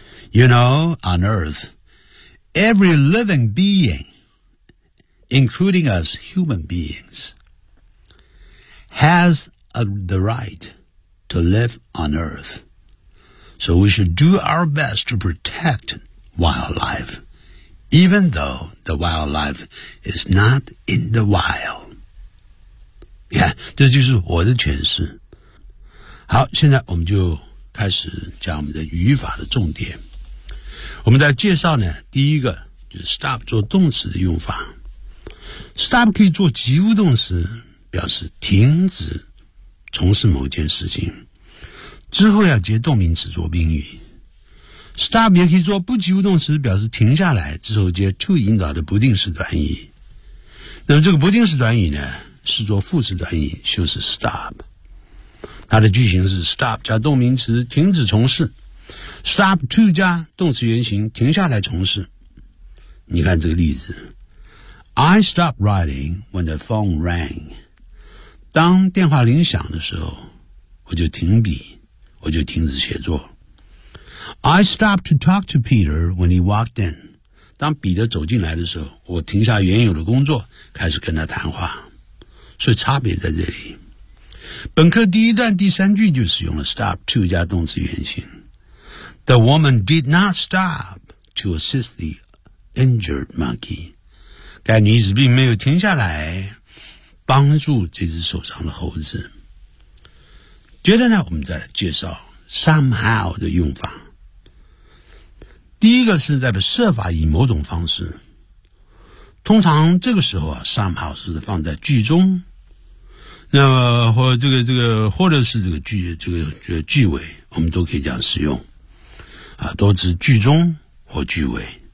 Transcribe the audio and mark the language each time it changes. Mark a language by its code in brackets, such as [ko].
[en] You know, on Earth, every living being, including us human beings,has the right to live on Earth. So we should do our best to protect wildlife, even though the wildlife is not in the wild. [zh] Yeah, 这就是我的诠释。好，现在我们就开始讲我们的语法的重点。我们在介绍呢，第一个就是 stop 做动词的用法。 Stop 可以做及物动词，表示停止从事某件事情，之后要接动名词做宾语。 Stop 也可以做不及物动词，表示停下来，之后接 to 引导的不定式短语。那么这个不定式短语呢，是做副词短语，就是 stop。它的句型是 stop 加动名词停止从事， stop to 加动词原形停下来从事。你看这个例子， [en] I stopped writing when the phone rang。 [zh] 当电话铃响的时候，我就停笔，我就停止写作。 [en] I stopped to talk to Peter when he walked in. [zh] 当彼得走进来的时候，我停下原有的工作，开始跟他谈话。所以差别在这里。本课第一段第三句就使用了 stop to 加动词原形。 [en] The woman did not stop to assist the injured monkey. [zh] 该女子并没有停下来帮助这只受伤的猴子。接着呢，我们再来介绍 somehow 的用法。第一个是代表设法以某种方式，通常这个时候啊 somehow 是放在句中，那么或这个或者是这个句尾，我们都可以这样使用啊，多指句中或句尾。